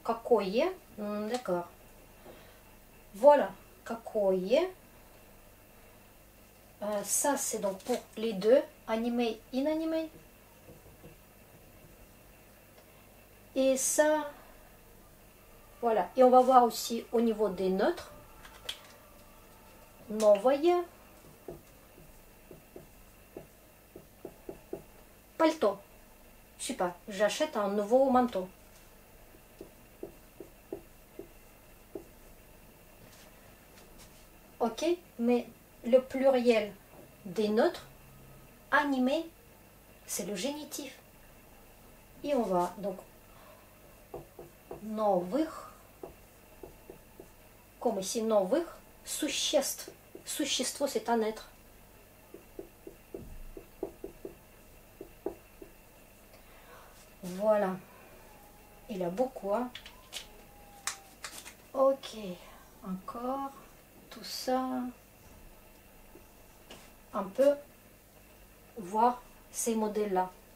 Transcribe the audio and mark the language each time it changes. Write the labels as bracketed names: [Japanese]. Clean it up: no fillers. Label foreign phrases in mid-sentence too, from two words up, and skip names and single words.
[French] Какое? D'accord. Voilà. [Russian] Какое? [French] Ça, c'est donc pour les deux. Animé, inanimé. Et ça, voilà. Et on va voir aussi au niveau des neutres. [Russian] Новое. Пальто. [French] Je sais pas, j'achète un nouveau manteau. Ok, mais le pluriel des neutres, animé, c'est le génitif. Et on va donc новых, comme ici [Russian] новых, существ. Существо, [French] c'est un être. Voilà. Il a beaucoup, hein. Ok. Encore tout ça. Un peu voir ces modèles-là.